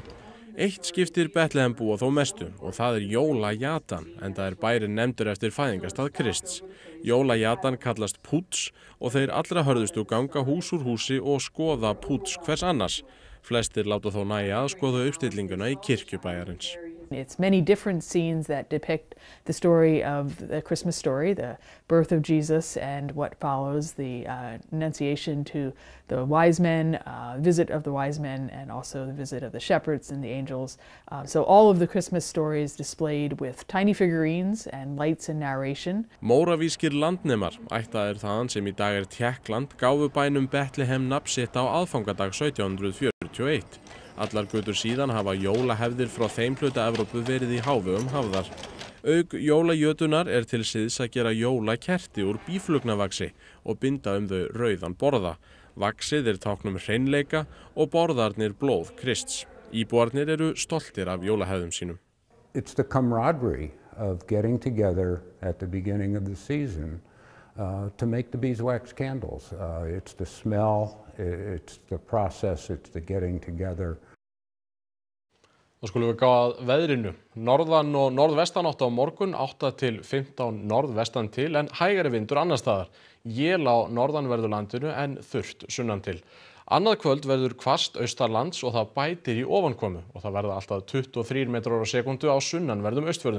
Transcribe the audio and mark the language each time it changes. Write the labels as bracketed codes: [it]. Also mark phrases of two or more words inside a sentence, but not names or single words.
[is] Eitt skiptir Bethlehem búa þó mestu og það er Jólajatan, enda er bærinn nefndur eftir fæðingarstað Krists. Jólajatan kallast púts og þeir allra hörðustu ganga hús úr húsi og skoða púts hvers annars. Flestir láta þó nægja að skoða uppstillinguna í kirkju bæjarins. [en] It's many different scenes that depict the story of the Christmas story, the birth of Jesus and what follows, the annunciation to the wise men, visit of the wise men, and also the visit of the shepherds and the angels. So all of the Christmas stories displayed with tiny figurines and lights and narration. [is] Móravískir landnemar, ættaðir þaðan sem í dag Tékkland, gáfu bænum Bethlehem nafn sitt á aðfangadag 1741. Allar götur síðan hafa jólahefðir frá þeim hluta Evrópu verið í hávegum hafðar. Auk jólajötunar til siðs að gera jólakerti úr býflugnavaxi og binda þau rauðan borða. Vaxið tákn hreinleika og borðarnir blóð Krists. Íbúarnir eru stoltir af jólahefðum sínum. [en] It's the camaraderie of getting together at the beginning of the season to make the beeswax candles. It's the smell, it's the process, it's the getting together. [is] Þá skulum við gá að veðrinu. Norðan og norðvestanátt á morgun, 8 til 15 norðvestan til en hægari vindur annars staðar. Él á norðanverðu landinu en þurrt sunnan til. Annað kvöld verður hvasst austanlands og það bætir í ofankomu og það verða alltaf 23 metrar á sekundu á sunnanverðum austfjörðum.